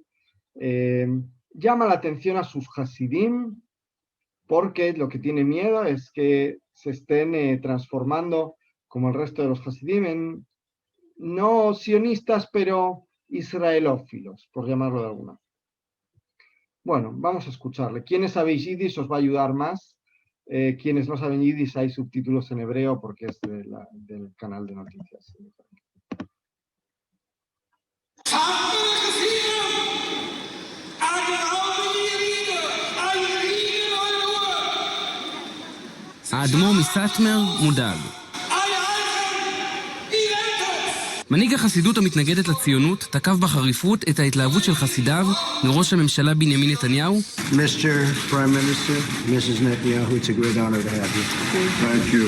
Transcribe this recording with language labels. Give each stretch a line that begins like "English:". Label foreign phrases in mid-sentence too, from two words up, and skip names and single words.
Spanish: Llama la atención a sus Hasidim, porque lo que tiene miedo es que se estén transformando, como el resto de los Hasidim, en no sionistas, pero israelófilos, por llamarlo de alguna forma. Bueno, vamos a escucharle. Quienes sabéis yiddish os va a ayudar más. Quienes no saben yiddish, hay subtítulos en hebreo porque es del canal de noticias.
Hebrew: האדמו"ר מסאטמר מודאג. מנהיג החסידות המתנגדת לציונות תקף בחריפות את ההתלהבות של חסידיו מראש הממשלה בנימין נתניהו.
English: Mr. Prime Minister, Mrs. Netanyahu, it's a great honor to have you. Thank you.